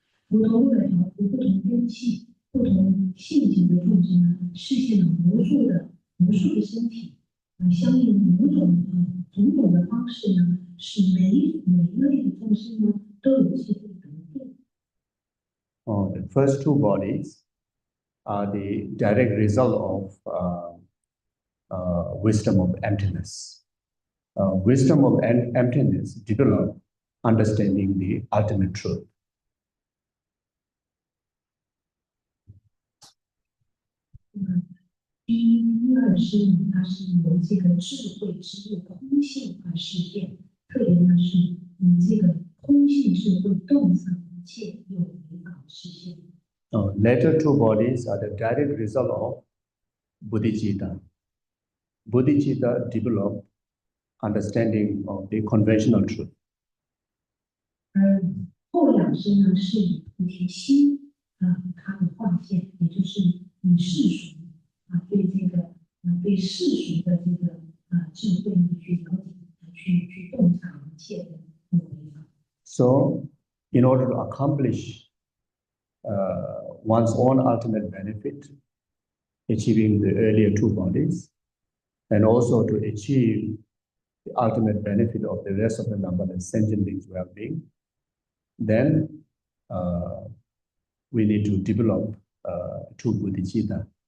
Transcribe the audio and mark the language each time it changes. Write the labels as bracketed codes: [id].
[zh] 佛陀为了调伏不同根器、不同性情的众生呢，示现了无数的身体，相应种种的方式呢，使每一类的众生呢都有机会得度。 [en] The first two bodies are the direct result of wisdom of emptiness. Wisdom of emptiness develop understanding the ultimate truth. [zh] 第二是它是由这个智慧之物空性而实现，特别呢是以这个空性智慧洞察一切有为而实现。 [en] Later two bodies are the direct result of bodhicitta. Bodhicitta develop understanding of the conventional truth. [zh] 而后两支呢是以菩提心它的化现，也就是以世俗对这个对世俗的这个智慧呢去了解，去洞察一切的有为法。 [en] So, in order to accomplish one's own ultimate benefit, achieving the earlier two bodies, and also to achieve the ultimate benefit of the rest of the numberless sentient beings' well-being, then we need to develop two bodhicitta.